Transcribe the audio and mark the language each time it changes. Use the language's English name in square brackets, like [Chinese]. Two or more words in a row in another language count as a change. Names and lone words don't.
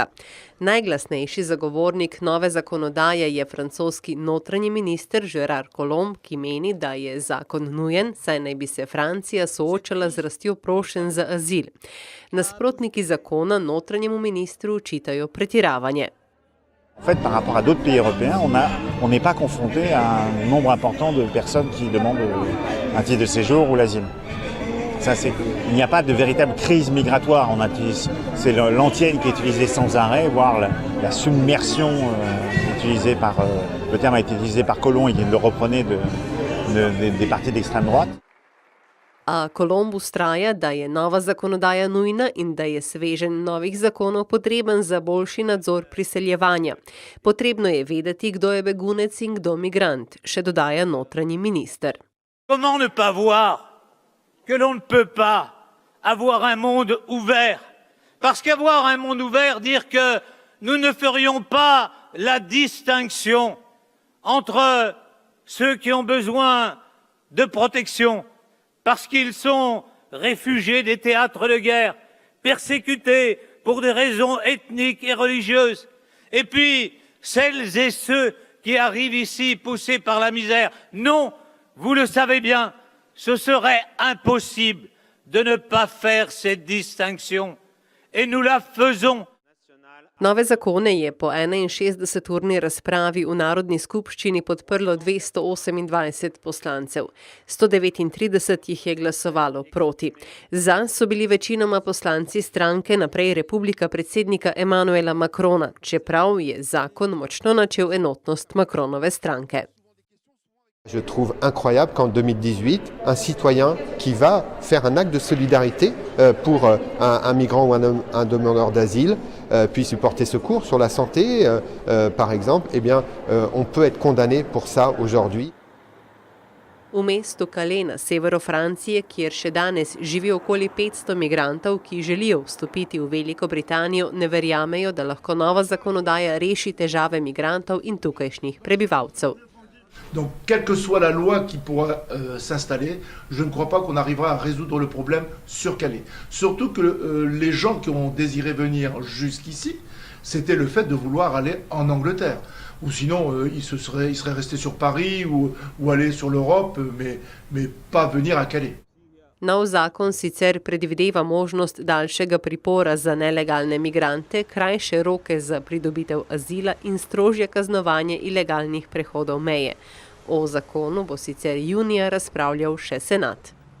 [Slovenian] Najglasnejši zagovornik nove zakonodaje je francoski notranji minister Gérard Collomb, ki meni, da je zakon nujen, saj naj bi se Francija soočala z rastjo prošenj za azil. Nasprotniki zakona notranjemu ministru očitajo pretiravanje. [French] En fait, par rapport à d'autres pays européens, on n'est pas confronté à un nombre important de personnes qui demandent un titre de séjour ou l'asile. Il n'y a pas de véritable crise migratoire. C'est l'antienne qui est utilisée sans arrêt, voire la submersion utilisée le terme a été utilisé par Collomb et il le reprenait des partis d'extrême droite. [Slovenian] A Collomb ustraja, da je nova zakonodaja nujna in da je sveženj novih zakonov potreben za boljši nadzor priseljevanja. Potrebno je vedeti, kdo je begunec in kdo migrant, še dodaja notranji minister. [French] Comment ne pas voir que l'on ne peut pas avoir un monde ouvert? Parce qu'avoir un monde ouvert, dire que nous ne ferions pas la distinction entre ceux qui ont besoin de protection, parce qu'ils sont réfugiés des théâtres de guerre, persécutés pour des raisons ethniques et religieuses, et puis celles et ceux qui arrivent ici poussés par la misère. Non, vous le savez bien, ce serait impossible de ne pas faire cette distinction, et nous la faisons. [Slovenian] Nove zakone je po 61-urni razpravi v Narodni skupščini podprlo 228 poslancev. 139 jih je glasovalo proti. Za so bili večinoma poslanci stranke Naprej Republika predsednika Emmanuela Macrona, čeprav je zakon močno načel enotnost Macronove stranke. [French] Je trouve incroyable qu'en 2018, un citoyen qui va faire un acte de solidarité pour un migrant ou un demandeur d'asile puisse lui porter secours sur la santé, par exemple, eh bien, on peut être condamné pour ça aujourd'hui. [Slovenian] V mestu Calais na severu Francije, kjer še danes živi okoli 500 migrantov, ki želijo vstopiti v Veliko Britanijo, ne verjamejo, da lahko nova zakonodaja reši težave migrantov in tukajšnjih prebivalcev. [French] Donc, quelle que soit la loi qui pourra s'installer, je ne crois pas qu'on arrivera à résoudre le problème sur Calais. Surtout que les gens qui ont désiré venir jusqu'ici, c'était le fait de vouloir aller en Angleterre. Ou sinon, ils seraient restés sur Paris ou aller sur l'Europe, mais pas venir à Calais. [Slovenian] Nov zakon sicer predvideva možnost daljšega pripora za nelegalne migrante, krajše roke za pridobitev azila in strožje kaznovanje ilegalnih prehodov meje. O zakonu bo sicer junija razpravljal še senat.